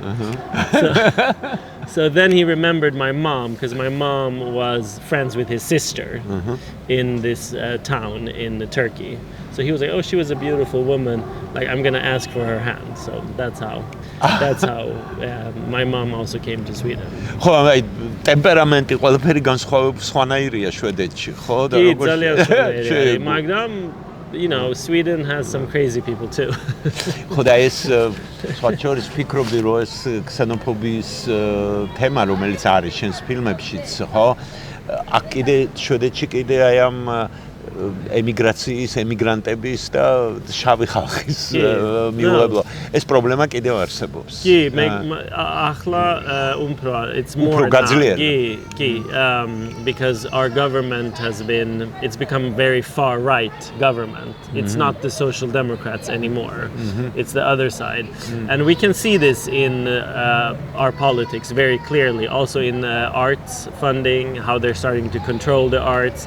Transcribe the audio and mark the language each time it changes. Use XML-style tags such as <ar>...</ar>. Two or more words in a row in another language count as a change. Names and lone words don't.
<en>So then he remembered my mom, because my mom was friends with his sister in this town in Turkey. So he was like, oh, she was a beautiful woman, like I'm gonna ask for her hand. So that's how my mom also came to Sweden.</en> <ka>ხო, ტემპერამენტი ყველაფერი განსხვავებიანია შვედეთში, ხო? და როგორ მაგრამ</ka> <en>Sweden has some crazy people too.</en> <ka>ხო, და ეს სხვა შორის ფიქრობდი, რომ ეს ქსენოფობიის თემა, რომელიც არის შენს ფილმებშიც, ხო? აქ კიდე შვედეთში კიდე აი ამ ემიგრაციის, ემიგრანტების და შავი ხალხის მიუღებლობა. ეს პრობლემა კიდევ არსებობს. კი, ახლა</ka> <en>it's more because our government it's become very far right government. It's not the social democrats anymore. It's the other side. And we can see this in our politics very clearly, also in arts funding, how they're starting to control the arts.</en>